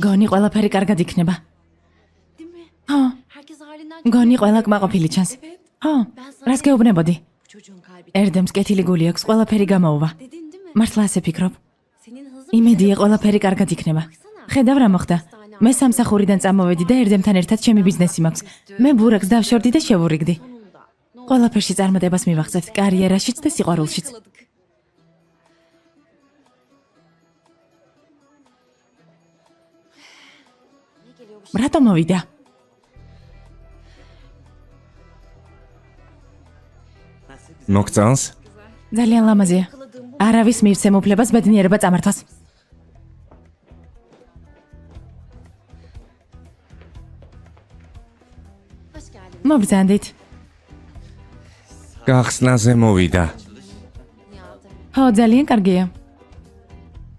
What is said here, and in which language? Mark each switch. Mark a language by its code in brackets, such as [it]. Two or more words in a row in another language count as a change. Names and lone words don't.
[ka] მგონი ყველაფერი კარგად იქნება. [tr] Değil mi? [ka] ხო, [tr] Herkes halinden [ka] მგონი ყველა კმაყოფილი ჩანს. [tr] Evet. [ka] ხო, რას გეუბნებოდი? [tr] Bu çocuğun kalbi. [ka] ერდემს კეთილი გული აქვს, ყველაფერი გამოუვა. [tr] Dedin değil mi? [ka] მართლა ასე ფიქრობ? [tr] Senin hızın [ka] იმედია ყველაფერი კარგად იქნება. ხედავ რა მოხდა. მე სამსახურიდან წამოვედი და ერდემთან ერთად ჩემი ბიზნესი მაქვს. მე ბურაკს დავშორდი და შევურიგდი. [tr] sonunda. [ka] ყველაფერში წარმატებას მივაღწევთ, კარიერაშიც და სიყვარულშიც. [tr] Ne geliyor bu [ka] რატომ მოვიდა? მოგწონს? ძალიან ლამაზია. არავის მივცემ უფლებას ბედნიერება წამართვას. [tr] Hoş geldin. [ka] მობრძანდით. გახსნაზე მოვიდა. Nihat'ım. ხო, ძალიან კარგია.